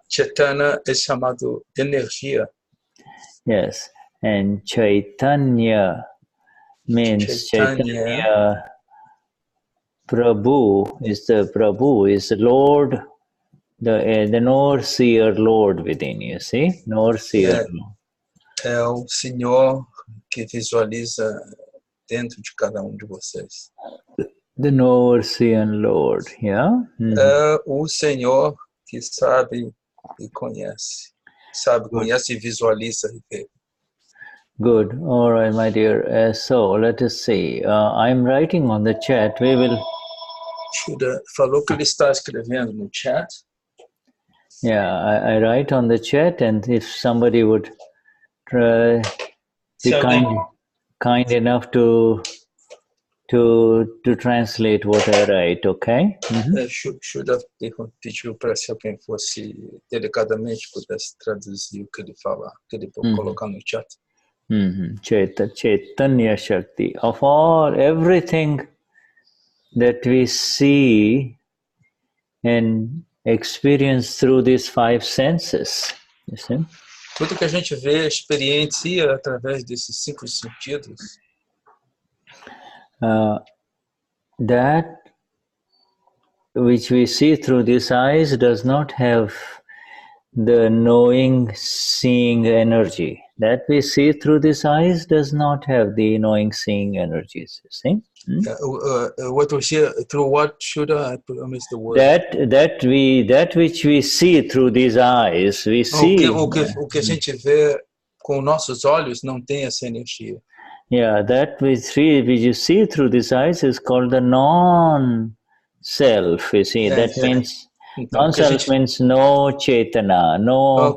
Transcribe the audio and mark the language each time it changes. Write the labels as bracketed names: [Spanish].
[Portuguese] Chetana é chamado energia. [English] Yes. And Chaitanya means Chaitanya Prabhu is the Lord, the knower-seer Lord within, you see? Knower-seer Lord. [Portuguese] É o Senhor que visualiza dentro de cada de vocês. [English] The knower-seer Lord, yeah? [Portuguese] É o Senhor que sabe e conhece. Sabe, conhece e visualiza e vê. [English] Good. All right, my dear. So, let us see. I'm writing on the chat. We will... [Portuguese] Shuddha falou que ele está escrevendo no chat. [English] Yeah, I write on the chat, and if somebody would be kind enough to translate what I write, okay? [Portuguese] Shuddha pediu para se alguém fosse delicadamente pudesse traduzir o que ele fala, que ele pode colocar no chat. [English] Chaitanya Shakti. Of everything that we see and experience through these 5 senses, you see? [Portuguese] Tudo que a gente vê, experiencia através desses 5 sentidos. [English] That which we see through these eyes does not have the knowing, seeing energy. That we see through these eyes does not have the knowing, seeing energies. You see? What we see through what should I promise the word? That which we see through these eyes, we see. [Portuguese] O que a gente vê com nossos olhos não tem essa energia. [English] Yeah, that which you see through these eyes is called the non-self. You see, that means então, non-self means no Chetana, no.